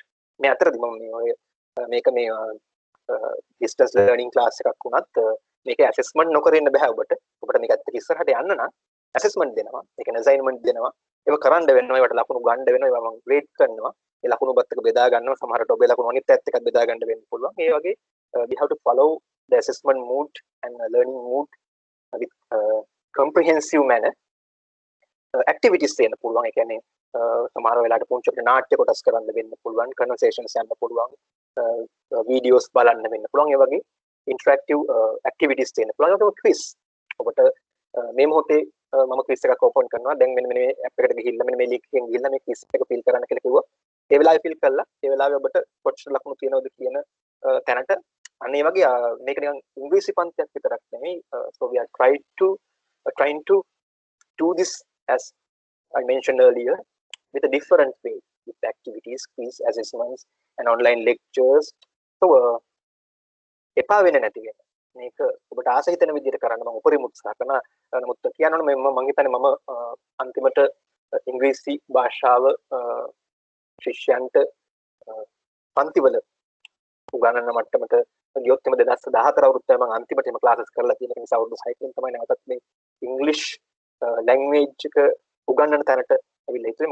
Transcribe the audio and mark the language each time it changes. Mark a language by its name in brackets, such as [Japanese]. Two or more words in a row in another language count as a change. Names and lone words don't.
[Sinhala] මේ අතරදී මම මේක මේ [English] distance learning class [Sinhala] එකක් වුණත් මේක ඇසෙස්මන්ට් නොකර ඉන්න බෑ ඔබට. ඔබට මේක ඇත්තට ඉස්සරහට යන්න නම් ඇසෙස්මන්ට් දෙනවා. ඒ කියන්නේ අසයින්මන්ට් දෙනවා. ඒක කරන්න වෙනවා. ඒවට ලකුණු ගන්න වෙනවා. ඒවා මම ග්‍රේඩ් කරනවා. ඒ ලකුණු ඔබත් එක්ක බෙදා ගන්නවා. සමහරට ඔබේ ලකුණු අනිත් පැත්ත එක්කත් බෙදා ගන්න වෙන්න පුළුවන්. ඒ වගේ [English] we have to follow the assessment mood and learning mood with comprehensive manner. [Sinhala] Activities දෙන්න පුළුවන්. ඒ කියන්නේ සමහර වෙලාවට පුංචි නාට්‍ය කොටස් කරන්න වෙන්න පුළුවන්. conversations යන්න පුළුවන්. videos බලන්න වෙන්න පුළුවන්. ඒ වගේ [English] interactive activities [Sinhala] දෙන්න පුළුවන්. ඒක quiz. ඔබට මේ මොහොතේ මම quiz එකක් open කරනවා. දැන් මෙන්න මේ app එකට ගිහිල්ලා මෙන්න මේ link එකෙන් ගිහිල්ලා මේ quiz එක fill කරන්න කියලා කිව්වා. ඒ වෙලාවේ fill කළා. ඒ වෙලාවේ ඔබට කොච්චර ලකුණු තියෙනවද කියන තැනට අන්න ඒ වගේ මේක නිකන් ඉංග්‍රීසි පන්තියක් විතරක් නෙමෙයි. [English] So we are trying to do this as I mentioned earlier with a different way with activities, quiz, assessments and online lectures. [Sinhala] So එපා වෙන්නේ නැති වෙන මේක ඔබට ආස හිතෙන විදිහට කරන්න මම උපරිම උත්සාහ කරනවා. නමුත් කියනවනේ මම හිතන්නේ මම අන්තිමට ඉංග්‍රීසි භාෂාව ශිෂ්‍යයන්ට පන්තිවල උගන්වන මට්ටමට ගියොත් එම 2014 අවුරුද්දේ මම අන්තිමටම ක්ලාසස් කරලා තියෙන නිසා අවුරුදු 6කින් තමයි නැවතත් මේ ඉංග්‍රීසි ලැන්ග්වේජ් එක උගන්වන තැනට ඇවිල්ලා හිටියේ.